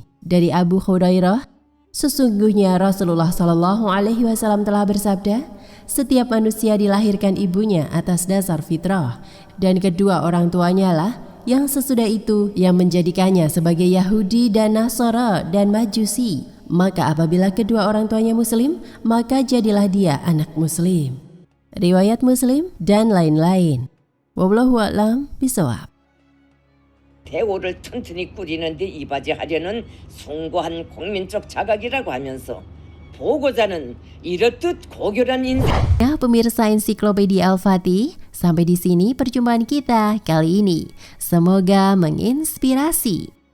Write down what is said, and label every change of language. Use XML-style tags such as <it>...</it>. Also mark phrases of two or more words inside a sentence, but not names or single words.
<id>Dari Abu Hurairah, sesungguhnya Rasulullah SAW telah bersabda, setiap manusia dilahirkan ibunya atas dasar fitrah, dan kedua orang tuanya lah yang sesudah itu yang menjadikannya sebagai Yahudi dan Nasara dan Majusi. Maka apabila kedua orang tuanya Muslim, maka jadilah dia anak Muslim. Riwayat Muslim dan lain-lain.</id> <ar>والله أعلم بالصواب.</ar> <ko>대오를 튼튼히 꾸리는데 이바지하려는 숭고한 국민적 자각이라고 하면서 보고자는 이렇듯 고결한 인생.</ko> <id>Ya, pemirsa Ensiklopedia Al-Fatih, sampai di sini perjumpaan kita kali ini. Semoga menginspirasi.</id>